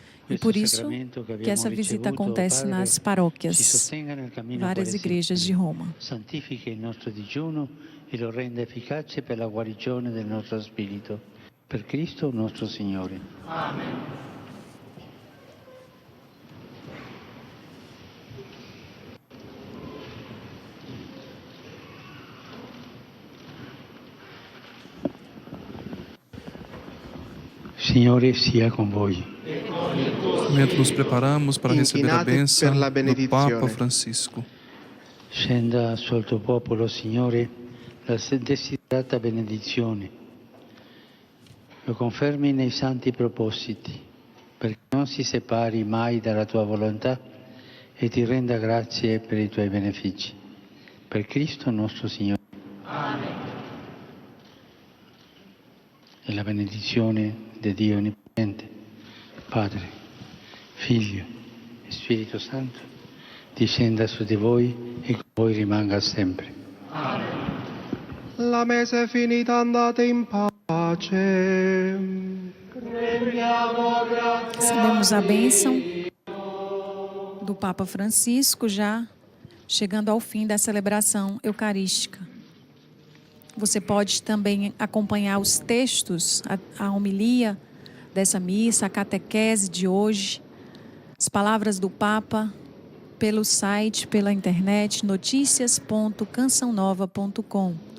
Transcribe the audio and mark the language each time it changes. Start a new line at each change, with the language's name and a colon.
Portuguese: E por isso que essa visita acontece nas paróquias, várias igrejas de Roma.
Italian: Santifica il nostro digiuno e lo renda efficace per la guarigione del nostro spirito. Per Cristo nostro Signore. Amen. Signore sia con voi.
Portuguese: Mentre nos preparamos para receber a bênção do Papa Francisco.
Italian: Scenda sul tuo popolo, Signore, la desiderata benedizione. Lo confermi nei santi propositi, perché non si separi mai dalla tua volontà e ti renda grazie per i tuoi benefici. Per Cristo nostro Signore. Amen. E la benedizione di Dio Onnipotente, Padre, Figlio e Spirito Santo, discenda su di voi e con voi rimanga sempre. Amen. La messa è finita, andate in pace.
Portuguese: Recebemos a bênção do Papa Francisco, já chegando ao fim da celebração eucarística. Você pode também acompanhar os textos, a homilia dessa missa, a catequese de hoje, as palavras do Papa, pelo site, pela internet, noticias.cançãonova.com.